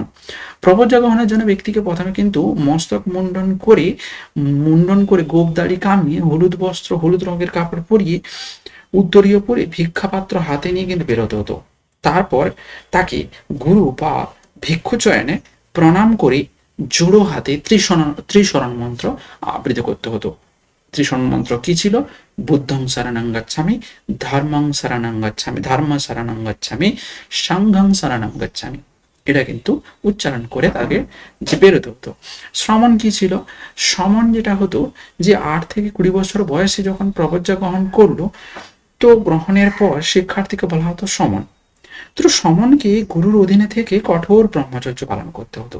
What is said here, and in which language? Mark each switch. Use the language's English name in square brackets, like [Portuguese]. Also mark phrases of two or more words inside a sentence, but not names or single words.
[Bangla] প্রবজ্জা গ্রহণের জন্য ব্যক্তিকে প্রথমে কিন্তু মস্তক মুন্ডন করে গোপ দাড়ি কামিয়ে হলুদ বস্ত্র, হলুদ রঙের কাপড় পরিয়ে, উত্তরীয় পরে ভিক্ষাপাত্র হাতে নিয়ে কিন্তু বেরোতে হতো। তারপর তাকে গুরু বা ভিক্ষু চয়নে প্রণাম করে জোড়ো হাতে ত্রিশরণ মন্ত্র আবৃত্তি করতে হতো। ত্রিশরণ মন্ত্র কি ছিল? [Pali] বুদ্ধং শরণং গচ্ছামি, ধর্মং শরণং গচ্ছামি, সাংঘং শরণং গচ্ছামি। [Bangla] এটা কিন্তু উচ্চারণ করে তাকে যে বেরোতে হতো। শ্রমণ কি ছিল? শ্রমণ যেটা হতো যে 8 থেকে 20 বছর বয়সে যখন প্রবজ্জা গ্রহণ করলো, তো গ্রহণের পর শিক্ষার্থীকে বলা হতো সমন। তো সমনকে গুরুর অধীনে থেকে কঠোর ব্রহ্মচর্য পালন করতে হতো।